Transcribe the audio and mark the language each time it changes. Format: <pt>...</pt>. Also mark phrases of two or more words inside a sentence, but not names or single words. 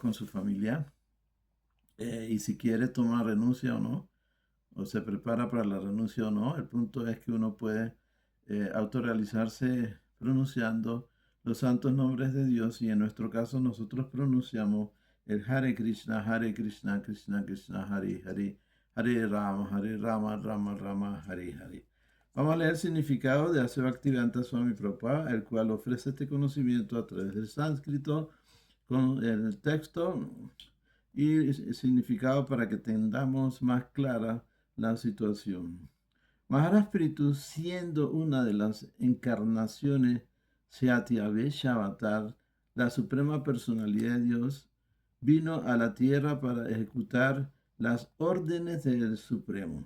<es>Con su familia. Y si quiere tomar renuncia o no, o se prepara para la renuncia o no, el punto es que uno puede autorrealizarse pronunciando los santos nombres de Dios, y en nuestro caso nosotros pronunciamos el Hare Krishna, Krishna Krishna, Hare Hare, Hare Rama, Rama Rama, Hare Hare. Vamos a leer el significado de Ase Bhaktivedanta Swami Prabhupada, el cual ofrece este conocimiento a través del sánscrito con el texto y significado para que tengamos más clara la situación. Maharaj Prithu, siendo una de las encarnaciones Satyavesha Avatar, la suprema personalidad de Dios, vino a la tierra para ejecutar las órdenes del Supremo.</es>